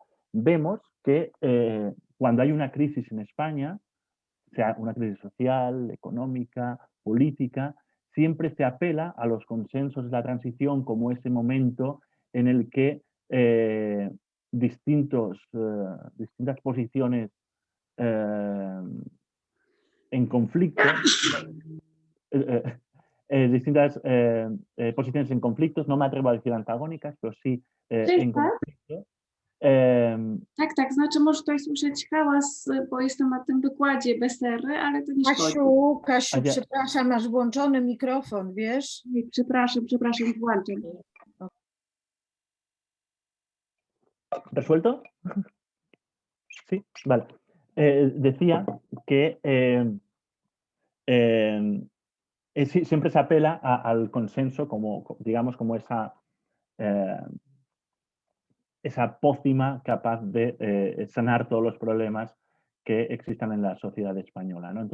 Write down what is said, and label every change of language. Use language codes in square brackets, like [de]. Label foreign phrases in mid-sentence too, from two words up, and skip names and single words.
[es] Vemos que cuando hay una crisis en España, sea una crisis social, económica, política, siempre se apela a los consensos de la transición como ese momento en el que distintas posiciones en conflicto, distintas posiciones en conflictos, no me atrevo a decir antagónicas, pero sí en conflicto. [pl] Tak, znaczy może tutaj słyszeć hałas, bo jestem na tym wykładzie bez ery, ale to nie szkodzi. Kasiu, przepraszam, masz włączony mikrofon, wiesz? Przepraszam, włączam. [es] ¿Resuelto? Sí, vale. Decía que siempre se apela al consenso como, digamos, como esa pócima capaz de sanar todos los problemas que existan en la sociedad española, ¿no?